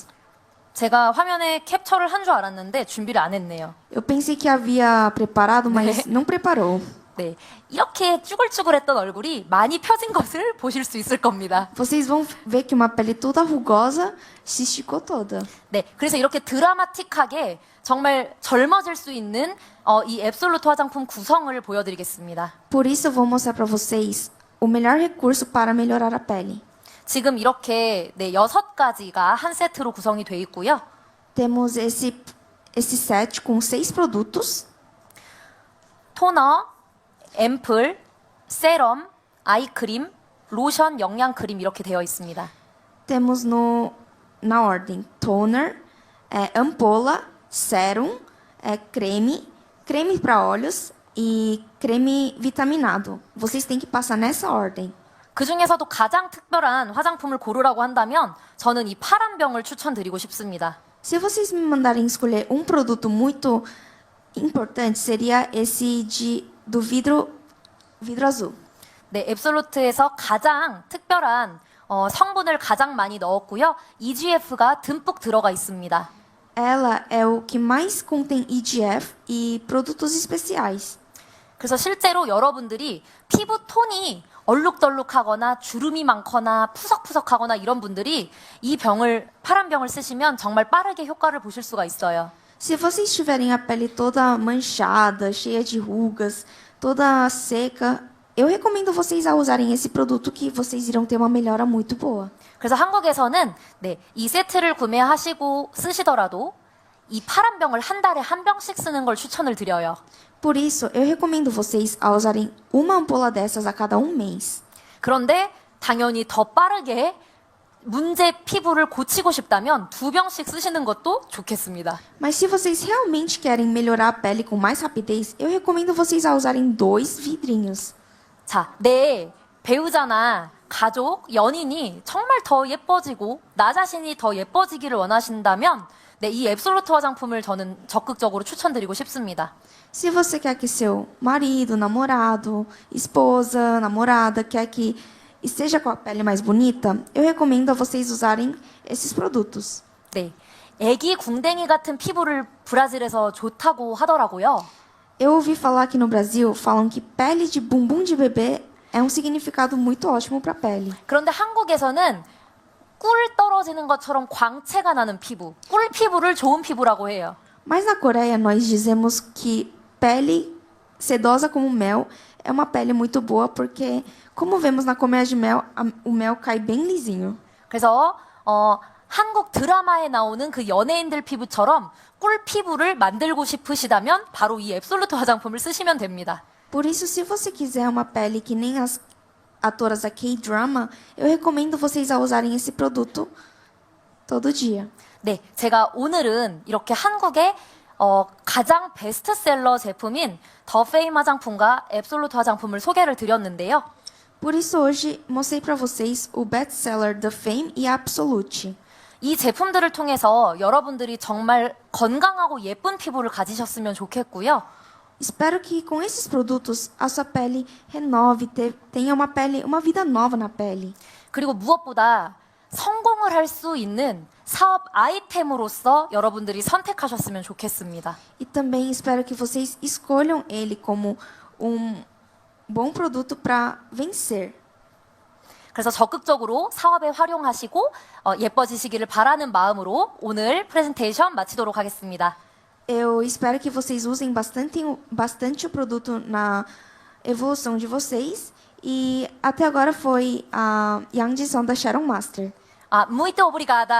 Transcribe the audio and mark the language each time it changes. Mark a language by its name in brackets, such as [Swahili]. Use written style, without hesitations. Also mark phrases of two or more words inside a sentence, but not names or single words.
[Korean] 제가 화면에 캡처를 한 줄 알았는데 준비를 안 했네요. [Portuguese] Eu pensei que havia preparado, mas não preparou. [Korean] 네, 이렇게 쭈글쭈글했던 얼굴이 많이 펴진 것을 보실 수 있을 겁니다. [Portuguese] Vocês vão ver que uma pele toda rugosa se esticou toda. [Korean] 네, 그래서 이렇게 드라마틱하게 정말 젊어질 수 있는 이 앱솔루트 화장품 구성을 보여드리겠습니다. [Portuguese] Por isso eu vou mostrar para vocês o melhor recurso para melhorar a pele. [Korean] 지금 이렇게 6가지가 한 세트로 구성이 돼 있고요. [Portuguese] Temos esse set com 6 produtos. [Korean] 토너, 앰플, 세럼, 아이크림, 로션, 영양크림 이렇게 되어 있습니다. [Portuguese] Temos na ordem toner, ampola, sérum, creme para olhos e creme vitaminado. Vocês têm que passar nessa ordem. [Korean] 그 중에서도 가장 특별한 화장품을 고르라고 한다면 저는 이 파란 병을 추천드리고 싶습니다. [Portuguese] Se vocês me mandarem escolher um produto muito importante, seria esse do vidro azul. [Korean] 네, 앱솔루트에서 가장 특별한 성분을 가장 많이 넣었고요. EGF가 듬뿍 들어가 있습니다. [Portuguese] Ela é o que mais contém EGF e produtos especiais. [Korean] 그래서 실제로 여러분들이 피부 톤이 얼룩덜룩하거나 주름이 많거나 푸석푸석하거나 이런 분들이 이 파란 병을 쓰시면 정말 빠르게 효과를 보실 수가 있어요. [Portuguese] Se vocês tiverem a pele toda manchada, cheia de rugas, toda seca, eu recomendo vocês a usarem esse produto que vocês irão ter uma melhora muito boa. [Korean] 그래서 한국에서는 이 세트를 구매하시고 쓰시더라도 이 파란 병을 한 달에 한 병씩 쓰는 걸 추천을 드려요. [Portuguese] Por isso, eu recomendo vocês a usarem uma ampola dessas a cada mês. [Korean] 그런데 당연히 더 빠르게 문제 피부를 고치고 싶다면 2병씩 쓰시는 것도 좋겠습니다. [Portuguese] Mas se vocês realmente querem melhorar a pele com mais rapidez, eu recomendo vocês a usarem 2 vidrinhos. [Korean] 자, 내 배우자나 가족, 연인이 정말 더 예뻐지고 나 자신이 더 예뻐지기를 원하신다면 이 앱솔루트 화장품을 저는 적극적으로 추천드리고 싶습니다. [Portuguese] Se você quer que seu marido, namorado, esposa, namorada quer que esteja com a pele mais bonita, eu recomendo a vocês usarem esses produtos. [Korean] 네, 애기 궁뎅이 같은 피부를 브라질에서 좋다고 하더라고요. [Portuguese] Eu ouvi falar que no Brasil falam que pele de bumbum de bebê é um significado muito ótimo para a pele. [Korean] 그런데 한국에서는 꿀 떨어지는 것처럼 광채가 나는 피부, 꿀 피부를 좋은 피부라고 해요. [Portuguese] Mas na Coreia nós dizemos que pele sedosa como mel é uma pele muito boa porque, como vemos na colmeia de mel, o mel cai bem lisinho. [Korean] 그래서 한국 드라마에 나오는 그 연예인들 피부처럼 꿀 피부를 만들고 싶으시다면 바로 이 앱솔루트 화장품을 쓰시면 됩니다. [Portuguese] Por isso, se você quiser uma pele que nem as atoras da K-drama, eu recomendo vocês a usarem esse produto todo dia. [Korean] 네, 제가 오늘은 이렇게 한국의 가장 베스트셀러 제품인 더 페임 화장품과 앱솔루트 화장품을 소개를 드렸는데요. [Portuguese] Por isso, hoje mostrei para vocês o best-seller The Fame e a Absolute. [Korean] 이 제품들을 통해서 여러분들이 정말 건강하고 예쁜 피부를 가지셨으면 좋겠고요. [Portuguese] Espero que com esses produtos a sua pele renove, tenha uma vida nova na pele. [Korean] 그리고 무엇보다 성공을 할 수 있는 사업 아이템으로서 여러분들이 선택하셨으면 좋겠습니다. [Portuguese] E também espero que vocês escolham ele como bom produto para vencer. [Korean] 그래서 적극적으로 사업에 활용하시고 예뻐지시기를 바라는 마음으로 오늘 프레젠테이션 마치도록 ha겠습니다. [Portuguese] Eu espero que vocês usem bastante o produto evolução de vocês. E até agora foi a Yang Jisung da Sharon Master.